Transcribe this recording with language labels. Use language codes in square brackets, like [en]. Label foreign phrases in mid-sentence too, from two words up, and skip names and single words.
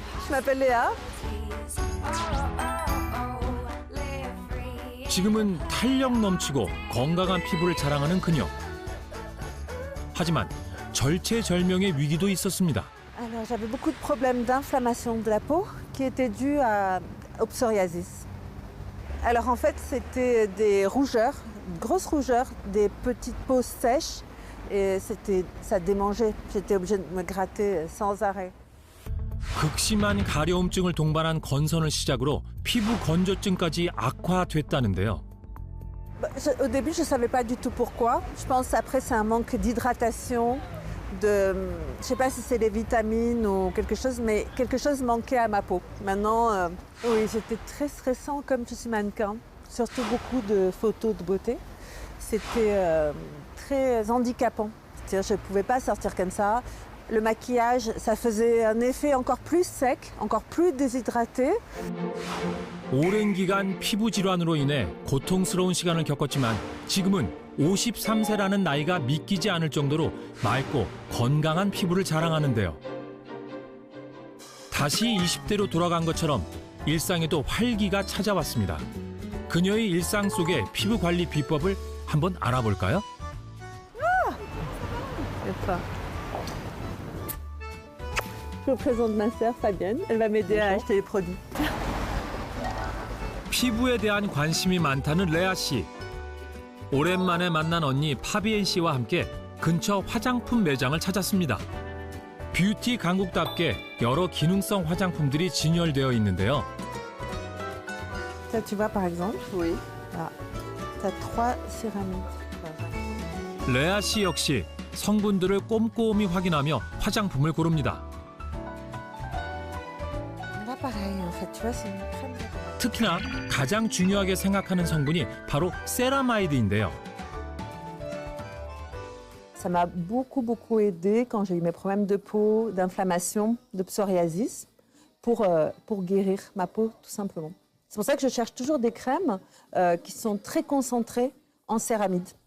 [fr] m'appelle Léa. [ko] 지금은 탄력 넘치고 건강한 피부를 자랑하는 그녀. 하지만 절체절명의 위기도 있었습니다. [fr] Alors j'avais beaucoup de problèmes d'inflammation de la peau qui étaient dus au psoriasis. Alors en fait c'était des rougeurs, grosses rougeurs, des petites peaux sèches et ça démangeait. J'étais obligée de me gratter sans arrêt. [ko] 극심한 가려움증을 동반한 건선을 시작으로 피부 건조증까지 악화됐다는데요. [fr] Au début, je ne savais pas du tout pourquoi. Je pense après c'est un manque d'hydratation, je ne sais pas si c'est les vitamines ou quelque chose, mais quelque chose manquait à ma peau. Maintenant, oui, j'étais très stressant comme je suis mannequin, surtout beaucoup de photos de beauté. C'était très handicapant. C'est-à-dire, je ne pouvais pas sortir comme ça. Le maquillage, ça faisait un effet encore plus sec, encore plus déshydraté. [ko] 오랜 기간 피부 질환으로 인해 고통스러운 시간을 겪었지만 지금은 53세라는 나이가 믿기지 않을 정도로 맑고 건강한 피부를 자랑하는데요. 다시 20대로 돌아간 것처럼 일상에도 활기가 찾아왔습니다. 그녀의 일상 속의 피부 관리 비법을 한번 알아볼까요? 예뻐. [fr] Je vous présente ma sœur Fabienne. Elle va m'aider à acheter les produits. [ko] 피부에 대한 관심이 많다는 레아 씨. 오랜만에 만난 언니 파비엔 씨와 함께 근처 화장품 매장을 찾았습니다. 뷰티 강국답게 여러 기능성 화장품들이 진열되어 있는데요. [fr] Ça, tu vois par exemple? Oui. Là, tu as 3 céramiques. [ko] 레아 씨 역시 성분들을 꼼꼼히 확인하며 화장품을 고릅니다. [fr] Là pareil, en fait, tu vois, c'est une crème. [ko] 특히나 가장 중요하게 생각하는 성분이 바로 세라마이드인데요. [fr] Ça m'a beaucoup aidé quand j'ai eu mes problèmes de peau, d'inflammation, de psoriasis, pour guérir ma peau, tout simplement. C'est pour ça que je cherche toujours des crèmes qui sont très concentrées en céramide.